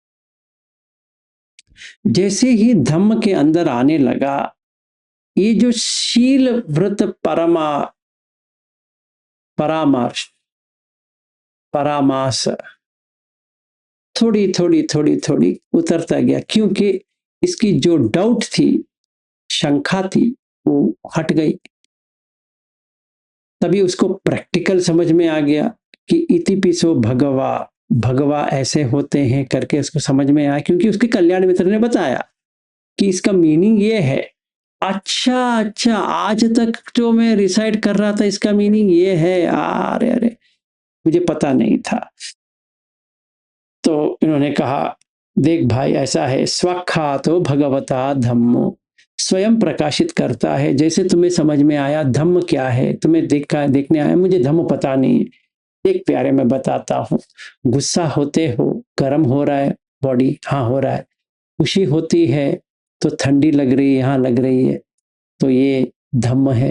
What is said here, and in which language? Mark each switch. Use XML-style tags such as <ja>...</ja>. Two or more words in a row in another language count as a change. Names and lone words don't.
<hi>जैसे ही धम्म के अंदर आने लगा, ये जो शील व्रत परामास थोड़ी उतरता गया, क्योंकि इसकी जो डाउट थी, शंका थी, वो हट गई। तभी उसको प्रैक्टिकल समझ में आ गया कि</hi> <pi>इतिपिसो भगवा</pi> <hi>ऐसे होते हैं करके उसको समझ में आया, क्योंकि उसके कल्याण मित्र ने बताया कि इसका मीनिंग ये है। अच्छा, आज तक जो मैं रिसाइड कर रहा था इसका मीनिंग ये है, अरे मुझे पता नहीं था। तो इन्होंने कहा देख भाई ऐसा है,</hi> <pi>स्वख्यातो भगवता धम्मो,</pi> <hi>स्वयं प्रकाशित करता है। जैसे तुम्हें समझ में आया धम्म क्या है, तुम्हें देखने आया, मुझे धम्म पता नहीं है। देख प्यारे मैं बताता हूँ, गुस्सा होते हो, गर्म हो रहा है बॉडी, हाँ हो रहा है। खुशी होती है तो ठंडी लग रही है, हाँ लग रही है, तो ये धम्म है।</hi>